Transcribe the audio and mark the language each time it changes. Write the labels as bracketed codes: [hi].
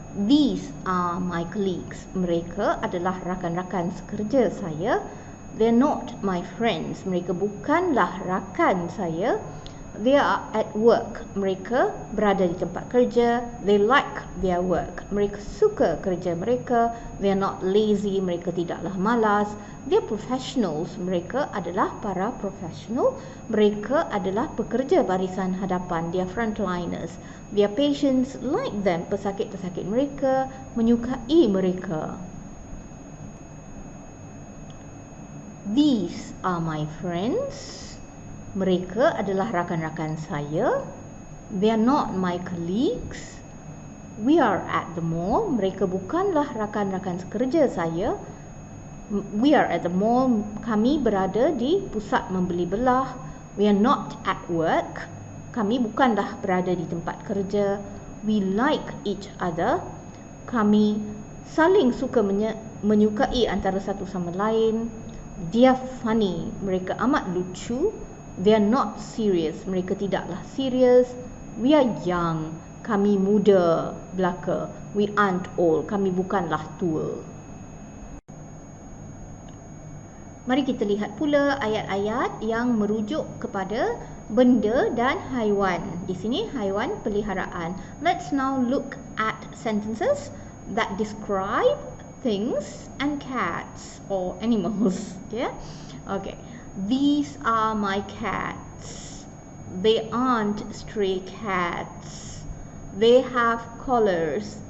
[en] These are my colleagues. [ms] Mereka adalah rakan-rakan sekerja saya. [en] They're not my friends. [ms] Mereka bukanlah rakan saya. [en] They are at work. [ms] Mereka berada di tempat kerja. [en] They like their work. [ms] Mereka suka kerja mereka. [en] They are not lazy. [ms] Mereka tidaklah malas. [en] They are professionals. [ms] Mereka adalah para profesional. Mereka adalah pekerja barisan hadapan. [en] They are frontliners. Their patients like them. [ms] Pesakit-pesakit mereka menyukai mereka. [en] These are my friends. [ms] Mereka adalah rakan-rakan saya. [en] They are not my colleagues. We are at the mall. [ms] Mereka bukanlah rakan-rakan sekerja saya. [en] We are at the mall. [ms] Kami berada di pusat membeli belah. [en] We are not at work. [ms] Kami bukanlah berada di tempat kerja. [en] We like each other. [ms] Kami saling suka menyukai antara satu sama lain. [en] They are funny. [ms] Mereka amat lucu. [en] They are not serious. [ms] Mereka tidaklah serius. [en] We are young. [ms] Kami muda belaka. [en] We aren't old. [ms] Kami bukanlah tua. Mari kita lihat pula ayat-ayat yang merujuk kepada benda dan haiwan. Di sini haiwan peliharaan. [en] Let's now look at sentences that describe things and cats or animals. Yeah? Okay. These are my cats. They aren't stray cats. They have collars.